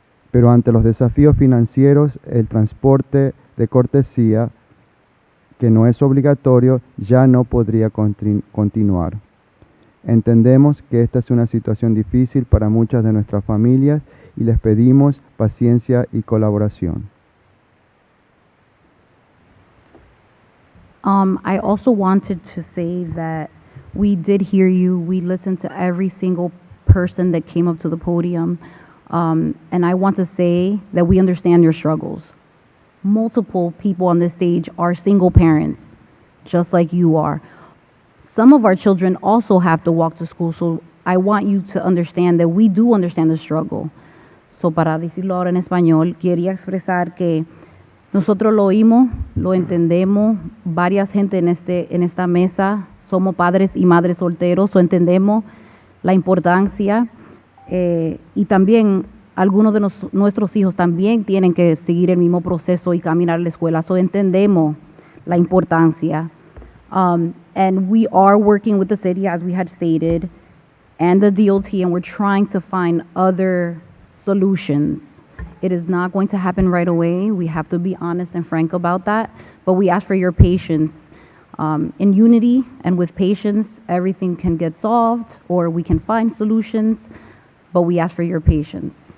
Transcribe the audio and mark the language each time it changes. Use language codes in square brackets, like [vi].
[es] Pero ante los desafíos financieros, el transporte de cortesía, que no es obligatorio, ya no podría continuar. Entendemos que esta es una situación difícil para muchas de nuestras familias y les pedimos paciencia y colaboración. [en] I also wanted to say that we did hear you. We listened to every single person that came up to the podium. And I want to say that we understand your struggles. Multiple people on this stage are single parents, just like you are. Some of our children also have to walk to school, so I want you to understand that we do understand the struggle. [es] So para decirlo ahora en español, quería expresar que nosotros lo oímos, lo entendemos, varias gente en esta mesa somos padres y madres solteros, o entendemos la importancia y también algunos de nuestros hijos también tienen que seguir el mismo proceso y caminar a la escuela, so entendemos la importancia. [en] And we are working with the city, as we had stated, and the DOT, and we're trying to find other solutions. It is not going to happen right away. We have to be honest and frank about that, but we ask for your patience. In unity and with patience, everything can get solved, or we can find solutions, but we ask for your patience.